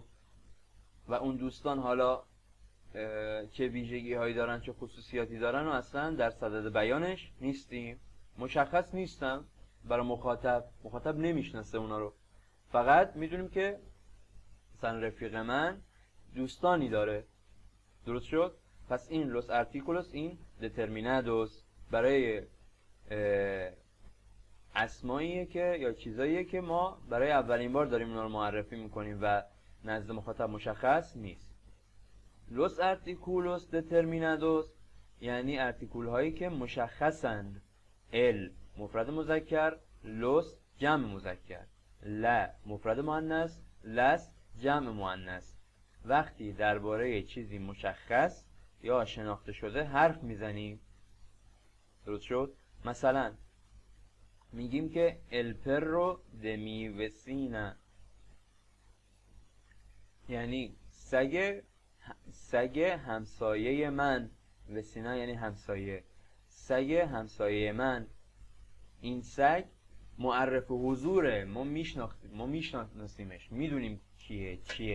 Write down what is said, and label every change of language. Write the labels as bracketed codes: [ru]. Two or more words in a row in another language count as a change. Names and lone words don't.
[fa] و اون دوستان حالا چه ویژگی هایی دارن، چه خصوصیاتی دارن و اصلا در صدد بیانش نیستیم، مشخص نیستم برای مخاطب نمیشناسه اونا رو. فقط میدونیم که مثلا رفیق من دوستانی داره. درست شد؟ پس این [es] los artículos indeterminados [fa] برای اسماییه که یا چیزاییه که ما برای اولین بار داریم اونا رو معرفی میکنیم و نزد مخاطب مشخص نیست. [es] los artículos determinados [fa] یعنی ارتیکول هایی که مشخصند. ال مفرد مذکر، los جمع مذکر، لا مفرد مؤنث، las جمع مؤنث. وقتی درباره چیزی مشخص یا شناخته شده حرف میزنیم. درست شد؟ مثلا میگیم که [es] el perro de mi vecina، [fa] یعنی سگ همسایه من. وسینا یعنی همسایه. سگ همسایه من. این سگ معرف حضوره، ما میشناسیمش، میدونیم کیه چیه.